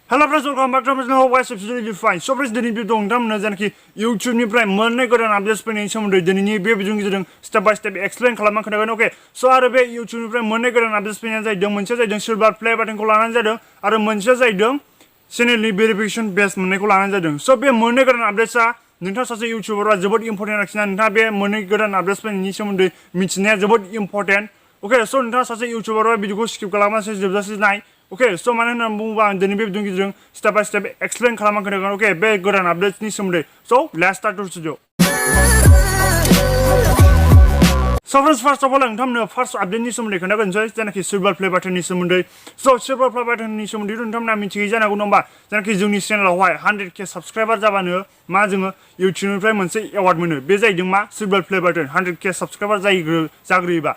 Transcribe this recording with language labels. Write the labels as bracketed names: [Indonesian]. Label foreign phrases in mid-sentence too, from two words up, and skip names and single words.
[English] Hello friends, welcome back to my channel. What's up? Absolutely fine. So friends, [Bodo] दिनै भिडिअ नोंथांमोननो जेनाखि YouTubeनिफ्राय मोननाय गोदान आपडेट्सफोरनि सोमोन्दै दिनैनि बे भिडिअनि गेजेरजों [English] step by step explain [Bodo] खालामना खोन्थागोन। ओके स' आरो बे YouTubeनिफ्राय मोननाय गोदान आपडेट्सफोरा जाहैदों मोनसेया जाहैदों [English] silver play button [Bodo] लानानै जादों आरो मोनसेया जाहैदों चेनेलनि [English] verification badge [Bodo] मोननायखौ लानानै जादों। स' बे मोननै गोदान आपडेट्सआ नोंथाङा सासे इउटिउबारआ जोबोद इम्परटेन्ट आरोखिना नोंथाङा बे मोननै गोदान आपडेट्सफोरनि सोमोन्दै मिथिनाया जोबोद इम्परटेन्ट। ओके स' नोंथाङा सासे इउटिउबारआ भिडिअखौ स्किप खालामालासे जोबजासे नाय। ओके स' मानो होननानै बुङोबा आं दिनै बे भिडिअनि गेजेरजों [English] step by step explain [Bodo] खालामना खोन्थागोन। ओके बे गोदान आपडेट्सनि सोमोन्दै स' [English] let's start to video. So friends, first of all, [Bodo] नोंथांमोननो फार्स्ट आपडेटनि सोमोन्दै खोन्थागोनसै जेनाखि [English] silver play button [Bodo] सोमोन्दै। स' [English] silver play button [Bodo] सोमोन्दै नोंथांमोना मिथियै जानांगौ नङा होमबा जेनाखि जोंनि चेनेलावहाय [English] 100k subscriber [Bodo] जाबानो मा जोङो इउटिउबनिफ्राय मोनसे एवार्ड मोनो। बे जाहैदों मा [English] silver play button 100k subscriber [Bodo] जाग्रोयोबा।